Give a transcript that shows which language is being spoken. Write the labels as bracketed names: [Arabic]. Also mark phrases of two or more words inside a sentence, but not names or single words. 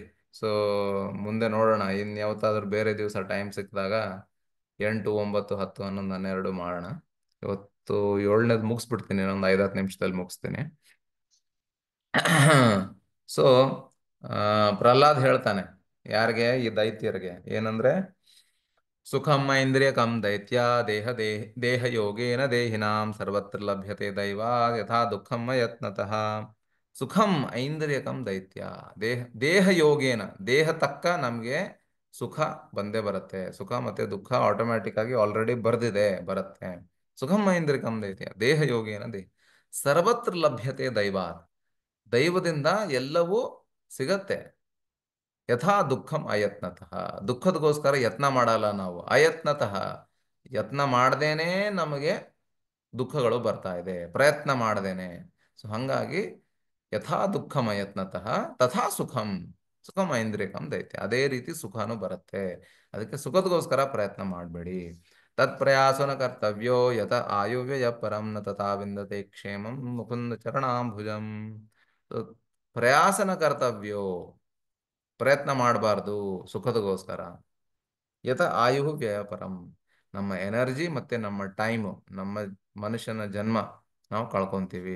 [Kannada] ಸೊ ಮುಂದೆ ನೋಡೋಣ, ಇನ್ನು ಯಾವತ್ತಾದ್ರೂ ಬೇರೆ ದಿವಸ ಟೈಮ್ ಸಿಕ್ಕಿದಾಗ 8, 9, 10, 11, 12 ಮಾಡೋಣ. ಇವತ್ತು 7ನೇದು ಮುಗಿಸ್ಬಿಡ್ತೀನಿ, ಇನ್ನೊಂದು 5-10 ನಿಮಿಷದಲ್ಲಿ ಮುಗಿಸ್ತೀನಿ. ಸೊ ಪ್ರಹ್ಲಾದ್ ಹೇಳ್ತಾನೆ ಯಾರಿಗೆ, ಈ ದೈತ್ಯರಿಗೆ ಏನಂದ್ರೆ, [Sanskrit] ಸುಖಂ ಐಂದ್ರಿಯಕಂ ದೈತ್ಯ ದೇಹ ಯೋಗೇನ ದೇಹಿನಾಂ ಸರ್ವತ್ರ ಲಭ್ಯತೆ ದೈವಾತ್ ಯಥಾ ದುಃಖಂ ಯತ್ನತಃ. ಸುಖಂ ಐಂದ್ರಿಯಕಂ ದೈತ್ಯ, ದೇಹ ಯೋಗೇನ, [Kannada] ದೇಹ ತಕ್ಕ ನಮಗೆ ಸುಖ ಬಂದೇ ಬರುತ್ತೆ. ಸುಖ ಮತ್ತೆ ದುಃಖ ಆಟೋಮ್ಯಾಟಿಕ್ ಆಗಿ ಆಲ್ರೆಡಿ ಬರುತ್ತೆ. [Sanskrit] ಸುಖಂ ಐಂದ್ರಿಯಕಂ ದೈತ್ಯ ದೇಹ ಯೋಗೇನ ಸರ್ವತ್ರ ಲಭ್ಯತೆ ದೈವಾತ್, [Kannada] ದೈವದಿಂದ ಎಲ್ಲವೂ ಸಿಗತ್ತೆ. [Sanskrit] ಯಥಾ ದುಃಖಂ ಅಯತ್ನತಃ, [Kannada] ದುಃಖದಗೋಸ್ಕರ ಯತ್ನ ಮಾಡಲ್ಲ ನಾವು. ಅಯತ್ನತಃ, ಯತ್ನ ಮಾಡ್ದೇನೆ ನಮಗೆ ದುಃಖಗಳು ಬರ್ತಾ ಇದೆ, ಪ್ರಯತ್ನ ಮಾಡ್ದೇನೆ. ಸೊ ಹಂಗಾಗಿ [Sanskrit] ಯಥಾ ದುಃಖಂ ಅಯತ್ನತಃ ತಥಾ ಸುಖಂ, ಸುಖಂ ಐಂದ್ರಿಯಕಂ ದೈತ್ಯ, [Kannada] ಅದೇ ರೀತಿ ಸುಖನೂ ಬರುತ್ತೆ. ಅದಕ್ಕೆ ಸುಖದಗೋಸ್ಕರ ಪ್ರಯತ್ನ ಮಾಡಬೇಡಿ. [Sanskrit] ತತ್ ಪ್ರಯಾಸನ ಕರ್ತವ್ಯೋ ಯತ ಆಯುವ್ಯಯ ಪರಂ ನ ತಥಾ ವಿಂದತೆ ಕ್ಷೇಮಂ ಮುಕುಂದ ಚರಣಾಂಬುಜಂ. ಪ್ರಯಾಸನ ಕರ್ತವ್ಯೋ, [Kannada] ಪ್ರಯತ್ನ ಮಾಡಬಾರ್ದು ಸುಖದಗೋಸ್ಕರ. [Sanskrit] ಯಥ ಆಯು ವ್ಯಯ ಪರಂ, [Kannada] ನಮ್ಮ ಎನರ್ಜಿ ಮತ್ತೆ ನಮ್ಮ ಟೈಮು, ನಮ್ಮ ಮನುಷ್ಯನ ಜನ್ಮ ನಾವು ಕಳ್ಕೊಂತೀವಿ.